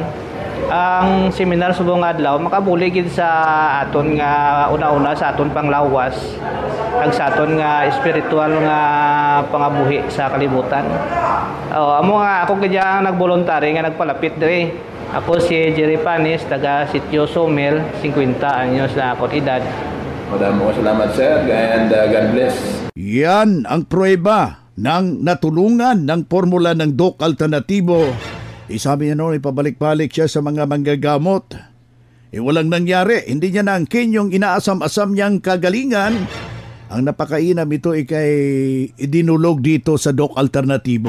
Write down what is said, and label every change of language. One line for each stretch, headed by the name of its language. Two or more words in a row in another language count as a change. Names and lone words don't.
Hiligaynon: Ang seminar subong adlaw makabuli gid sa aton nga una-una sa aton panglawas kag sa aton nga espiritual nga pangabuhi sa kalibutan. Amo nga ako gid ang nagvoluntary nga nagpalapit diri. Ako si Jerry Panis, taga Sitio Somel, 50 anyos na akong edad.
Filipino: Maraming salamat sir
English: and God bless.
Filipino: Yan ang prueba ng natulungan ng formula ng Doc Alternativo. Sabi niya noon, ipabalik-balik siya sa mga manggagamot. Walang nangyari, hindi niya naangkin yung inaasam-asam niyang kagalingan. Ang napakainam ito kay idinulog dito sa Doc Alternativo.